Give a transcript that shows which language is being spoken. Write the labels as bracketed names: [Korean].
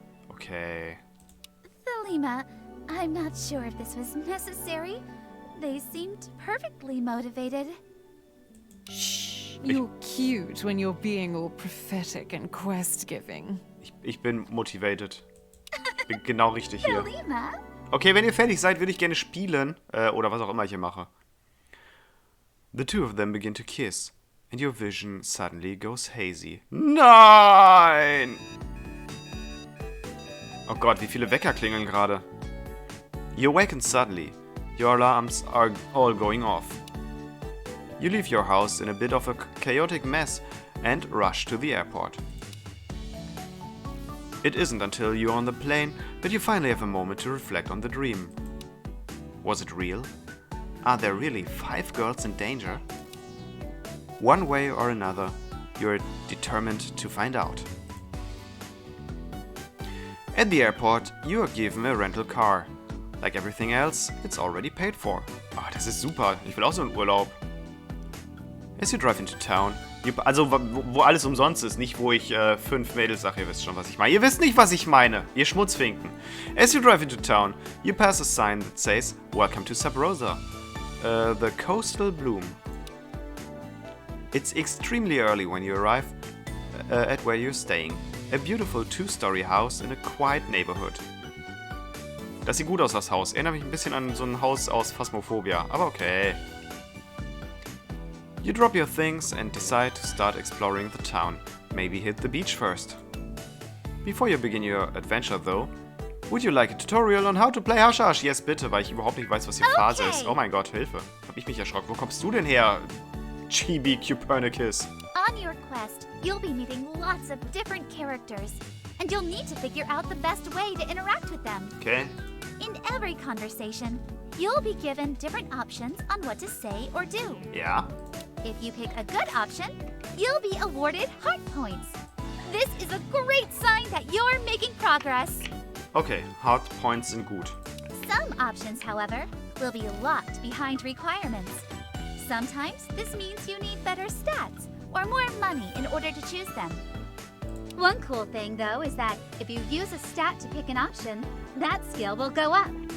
[English] Okay. Thelema, I'm not sure if this was necessary. They seemed perfectly motivated. Shh. You're cute when you're being all prophetic and quest-giving. [German] Ich bin motivated. Bin genau richtig hier. [English] Thelema? [German] Okay, wenn ihr fertig seid, würde ich gerne spielen. Oder was auch immer ich hier mache. [English] The two of them begin to kiss. And your vision suddenly goes hazy. [German] Nein! Oh Gott, wie viele Wecker klingeln gerade. [English] You awaken suddenly. Your alarms are all going off. You leave your house in a bit of a chaotic mess and rush to the airport. It isn't until you're on the plane that you finally have a moment to reflect on the dream. Was it real? Are there really 5 girls in danger? One way or another, you're determined to find out. At the airport, you are given a rental car. Like everything else, it's already paid for. [German] Oh, das ist super. Ich will auch so einen Urlaub. [English] As you drive into town, [German] also wo alles umsonst ist, nicht wo ich 5 Mädels sage, ihr wisst schon, was ich meine. Ihr wisst nicht, was ich meine, ihr Schmutzfinken. [English] As you drive into town, you pass a sign that says, Welcome to Subrosa, the coastal bloom. It's extremely early when you arrive at where you're staying. A beautiful 2-story house in a quiet neighborhood. [German] Das sieht gut aus, das Haus. Erinnert mich ein bisschen an so ein Haus aus Phasmophobia, aber okay. [English] You drop your things and decide to start exploring the town. Maybe hit the beach first. Before you begin your adventure though, would you like a tutorial on how to play Hashash? [German] Yes, bitte, weil ich überhaupt nicht weiß, was hier Phase ist. Oh mein Gott, Hilfe. Hab ich mich erschrocken. Wo kommst du denn her, Chibi Copernicus? [English] On your quest, you'll be meeting lots of different characters, and you'll need to figure out the best way to interact with them. Okay. In every conversation, you'll be given different options on what to say or do. [German] Ja. [English] If you pick a good option, you'll be awarded heart points. This is a great sign that you're making progress. [German] Okay, Heart Points sind gut. [English] Some options, however, will be locked behind requirements. Sometimes this means you need better stats or more money in order to choose them. One cool thing, though, is that if you use a stat to pick an option, that skill will go up.